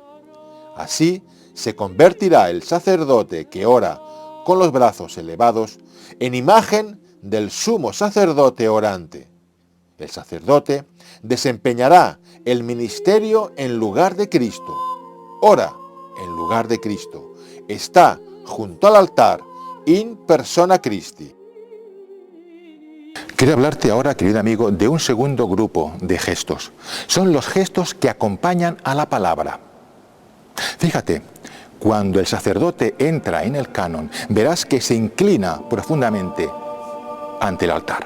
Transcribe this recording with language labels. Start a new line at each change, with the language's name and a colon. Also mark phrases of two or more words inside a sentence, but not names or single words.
Spanish: Así se convertirá el sacerdote que ora con los brazos elevados en imagen del sumo sacerdote orante. El sacerdote desempeñará el ministerio en lugar de Cristo. Ora en lugar de Cristo. Está junto al altar
Latin: in persona Christi.
Spanish: Quiero hablarte ahora, querido amigo, de un segundo grupo de gestos. Son los gestos que acompañan a la palabra. Fíjate, cuando el sacerdote entra en el canon, verás que se inclina profundamente ante el altar.